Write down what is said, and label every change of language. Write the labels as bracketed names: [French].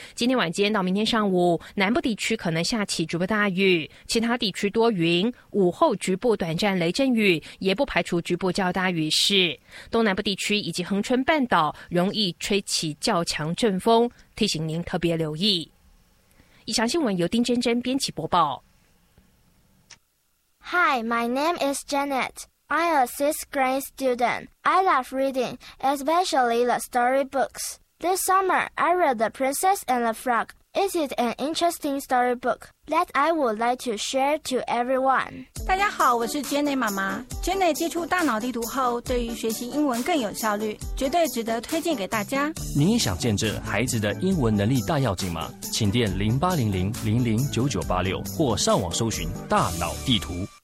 [Chinese] 今天晚间到明天上午，南部地区可能下起局部大雨，其他地区多云，午后局部短暂雷阵雨，也不排除局部较大雨势。东南部地区以及恒春半岛容易吹起较强阵风，提醒您特别留意。以上新闻由丁真真编辑播报。 [English] Hi, my name is Janet. I'm a sixth grade student. I love reading, especially the storybooks. This summer, I read The Princess and the Frog. It is an interesting storybook that I would like to share to everyone. [Chinese] 大家好，我是 Janet 妈妈。Janet 接触大脑地图后，对于学习英文更有效率，绝对值得推荐给大家。你也想见证孩子的英文能力大跃进吗？请电0800-009986或上网搜寻大脑地图。